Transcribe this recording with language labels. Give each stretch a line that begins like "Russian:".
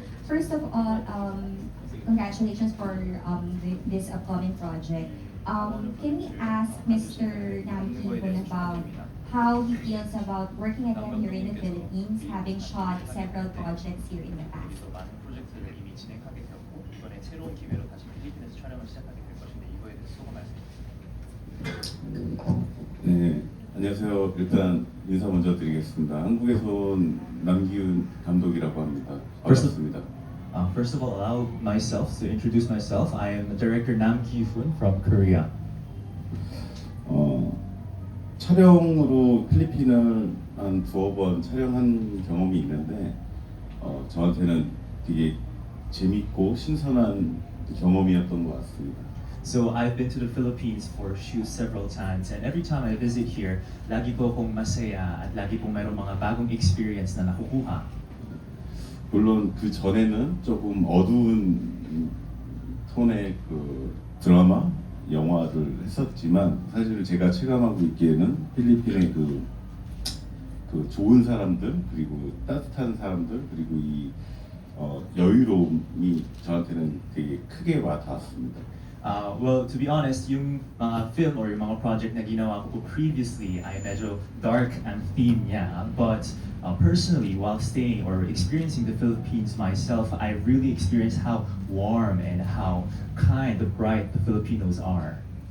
English: First of all, congratulations for this upcoming project. Can we ask Mr. Nam Ki-hoon about how he feels about working again here in the Philippines, having shot several projects here in the past?
Korean: 많은 프로젝트를 이미 진행하게 되었고 이번에 새로운 기회로 다시 필리핀에서 촬영을 시작하게 될 것인데 이거에 대해서 소감 말씀해 주세요. 네, 안녕하세요. 일단 인사 먼저 드리겠습니다. 한국에서 온 남기훈 감독이라고 합니다. 반갑습니다.
English: First of all, allow myself to introduce myself. I am the director Nam Ki-hoon from Korea.
Korean: 촬영으로 필리핀을 한 두어 번 촬영한 경험이 있는데 저한테는 되게 재밌고 신선한 경험이었던 것 같습니다.
English: So I've been to the Philippines for shoots several times, and every time I visit here,
Filipino: lagi po akong masaya at lagi pong mayroong mga bagong experience na nakukuha.
Korean: 물론 그 전에는 조금 어두운 톤의 그 드라마, 영화를 했었지만 사실 제가 체감하고 있기에는 필리핀의 그 좋은 사람들 그리고 따뜻한 사람들 그리고 이 여유로움이 저한테는 되게 크게 와닿았습니다.
Filipino: Well, to be honest, yung mga film or yung mga project na ginawa ko previously ay medyo dark ang theme niya.
English: But personally, while staying or experiencing the Philippines myself, I really experienced how warm and how kind, bright the Filipinos are.